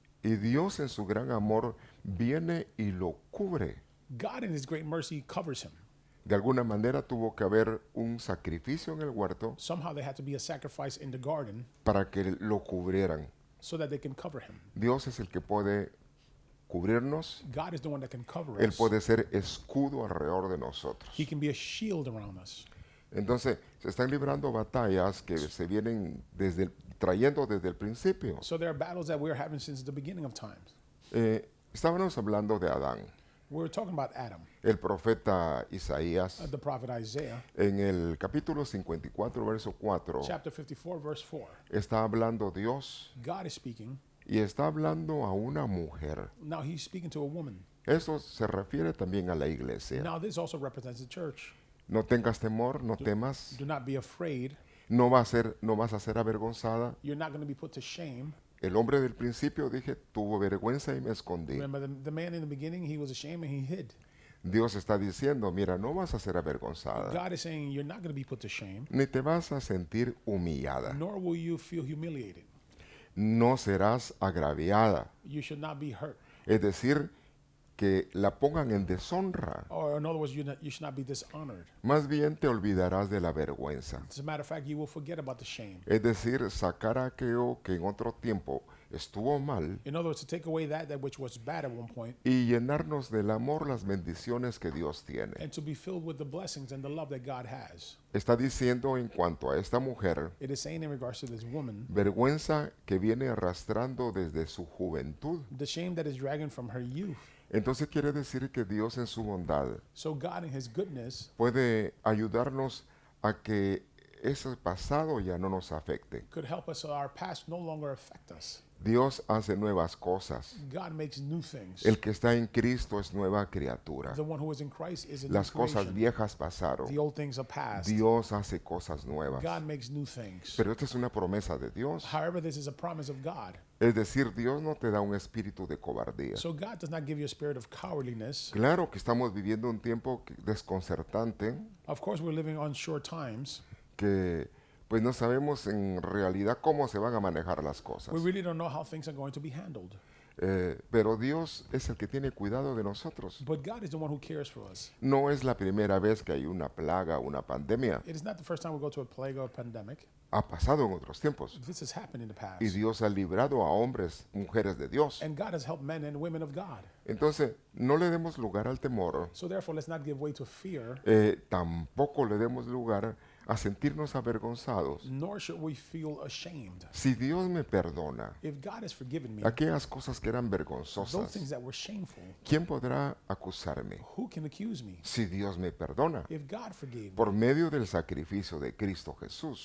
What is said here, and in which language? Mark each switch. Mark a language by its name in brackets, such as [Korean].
[Spanish] Y Dios en su gran amor viene y lo cubre. [English] God, in his great mercy, covers him. [Spanish] De alguna manera tuvo que haber un sacrificio en el huerto [English] Somehow there had to be a sacrifice in the garden [Spanish] para que lo cubrieran. [English] so that they can cover him. [Spanish] Dios es el que puede cubrirnos. [English] God is the one that can cover [Spanish] Él [English] us. [Spanish] puede ser escudo alrededor de nosotros. [English] He can be a shield around us. [Spanish] Entonces, se están librando batallas que se vienen trayendo desde el principio. [English] So there are battles that we're having since the beginning of times. [Spanish] Estábamos hablando de Adán. [English] We're talking about Adam, [Spanish] El profeta Isaías, [English] the prophet Isaiah, [Spanish] en el capítulo 54, verso 4, [English] chapter 54, verse 4. [Spanish] está hablando Dios [English] God is speaking. [Spanish] y está hablando a una mujer. [English] Now he's speaking to a woman. [Spanish] Eso se refiere también a la iglesia. [English] Now this also represents the church. [Spanish] No tengas temor, no temas, [English] Do not be afraid. [Spanish] no vas a ser avergonzada. [English] You're not going to be put to shame. [Spanish] El hombre del principio, dije, tuvo vergüenza y me escondí. [English] Remember the man in the beginning, he was ashamed and he hid. [Spanish] Dios está diciendo, mira, no vas a ser avergonzada, [English] God is saying you're not going to be put to shame, [Spanish] ni te vas a sentir humillada. [English] nor will you feel humiliated. [Spanish] No serás agraviada. [English] You should not be hurt. [Spanish] Es decir, que la pongan en deshonra. [English] Or in other words, you should not be dishonored. [Spanish] Más bien te olvidarás de la vergüenza. [English] As a matter of fact, you will forget about the shame. [Spanish] Es decir, sacar aquello que en otro tiempo estuvo mal [English] In other words, to take away that which was bad at one point [Spanish] y llenarnos del amor, las bendiciones que Dios tiene. [English] and to be filled with the blessings and the love that God has. [Spanish] Está diciendo en cuanto a esta mujer, [English] It is saying in regards to this woman, [Spanish] vergüenza que viene arrastrando desde su juventud. [English] the shame that is dragging from her youth. [Spanish] Entonces quiere decir que Dios en su bondad [English] So God in his goodness [Spanish] puede ayudarnos a que ese pasado ya no nos afecte. [English] could help us so our past no longer affect us. [Spanish] Dios hace nuevas cosas. [English] God makes new things. [Spanish] El que está en Cristo es nueva criatura. [English] The one who is in Christ is a new [Spanish] Las cosas [English] creation. [Spanish] viejas pasaron. [English] The old things are past. [Spanish] Dios hace cosas nuevas. [English] God makes new things. [Spanish] Pero esta es una promesa de Dios. [English] However, this is a promise of God. [Spanish] Es decir, Dios no te da un espíritu de cobardía. [English] So God does not give you a spirit of cowardliness. [Spanish] Claro que estamos viviendo un tiempo desconcertante, [English] Of course, we're living on short times. [Spanish] que pues no sabemos en realidad cómo se van a manejar las cosas. [English] We really don't know how things are going to be handled. [Spanish] Pero Dios es el que tiene cuidado de nosotros. [English] But God is the one who cares for us. [Spanish] No es la primera vez que hay una plaga, una pandemia. [English] It is not the first time we go to a plague or a pandemic. [Spanish] Ha pasado en otros tiempos. [English] This has happened in the past. [Spanish] Y Dios ha librado a hombres, mujeres de Dios. [English] And God has helped men and women of God. [Spanish] Entonces, no le demos lugar al temor. [English] So therefore, let's not give way to fear, [Spanish] Tampoco le demos lugar a sentirnos avergonzados. [English] nor should we feel ashamed. [Spanish] Si Dios me perdona [English] If God has forgiven me, [Spanish] aquellas cosas que eran [English] those [Spanish] vergonzosas, [English] things that were shameful, [Spanish] ¿quién podrá acusarme? [English] who can accuse me? [Spanish] Si Dios me perdona [English] If God forgave me [Spanish] por medio del sacrificio de Cristo Jesús.